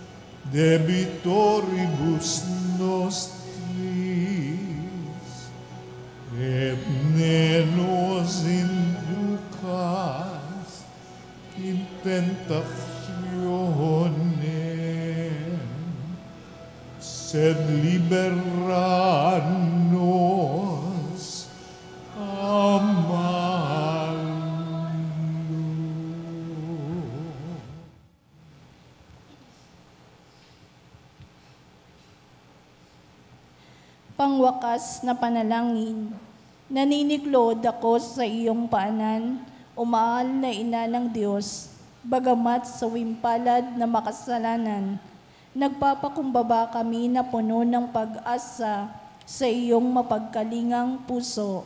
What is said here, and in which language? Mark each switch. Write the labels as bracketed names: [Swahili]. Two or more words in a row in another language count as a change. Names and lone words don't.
[Latin] debitoribus nostris, et ne nos inducas in tentationem, sed libera nos a malo. [Filipino] Pangwakas na panalangin, naniniklod ako sa iyong paanan, umahal na ina ng Diyos, bagamat sa wimpalad na makasalanan, nagpapakumbaba kami na puno ng pag-asa sa iyong mapagkalingang puso.